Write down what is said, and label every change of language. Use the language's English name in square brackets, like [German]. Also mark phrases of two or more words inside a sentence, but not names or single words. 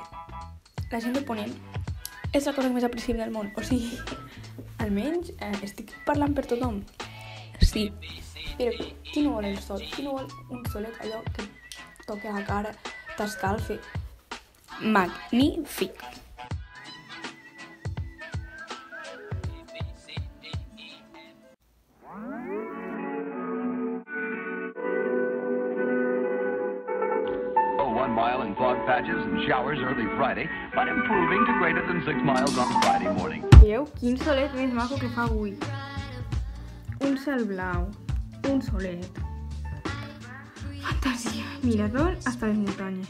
[Catalan] La gent de Ponent és la cosa més apreciable del món, o sigui, almenys estic parlant per tothom. Sí, però qui no vol el sol? Qui no vol un solet allò que toca la cara, t'escalfe? Magnífic! [English] Oh, 1 mile in fog patches and showers early Friday, but improving to greater than 6 miles on Friday morning. [Catalan] Veieu quin solet més maco que fa avui. Un cel blau, un solet. Fantasia, mirador hasta les muntanyes.